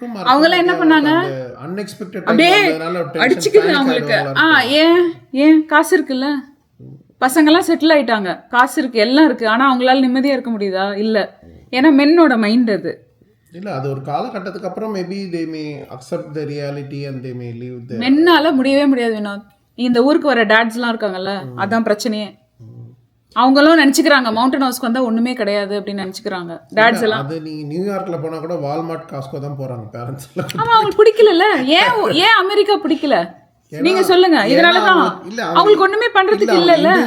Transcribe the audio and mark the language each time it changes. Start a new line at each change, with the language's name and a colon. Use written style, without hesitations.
Tamil: அவங்க எல்லாம் என்ன பண்ணாங்க, அப்படியே அடிச்சுக்குது அவங்களுக்கு. ஏன் காசு இருக்குல்ல, பசங்கெல்லாம் செட்டில் ஆயிட்டாங்க, காசு இருக்கு, எல்லாம் இருக்கு, ஆனா அவங்களால நிம்மதியா இருக்க முடியுதா? இல்ல. ஏன்னா மென்னோட மைண்ட் அது இல்ல. அது ஒரு காலகட்டத்துக்கு அப்புறம்
English: Maybe they may accept the reality and they may live there.
Tamil: மென்னால முடியவே முடியாது வினோத். இந்த ஊருக்கு வர டாட்ஸ்லாம் இருக்காங்கல்ல, அதான் பிரச்சனையே. அவங்களும் நினைச்சுக்கிறாங்க மவுண்டன் ஹவுஸ்க்கு வந்தா ஒண்ணுமே கிடையாது அப்படின்னு நினைச்சுக்கிறாங்க டாட்ஸ் எல்லாம். அது நீங்க நியூயார்க்ல போனா கூட வால்மார்ட் காஸ்கோ தான் போறாங்க பேரண்ட்ஸ் எல்லாம். ஆமா, அவங்களுக்கு பிடிக்கல. ஏன் அமெரிக்கா பிடிக்கல நீங்க சொல்லுங்க. இதனாலதான் அவங்களுக்கு ஒண்ணுமே பண்றதுக்கு இல்ல.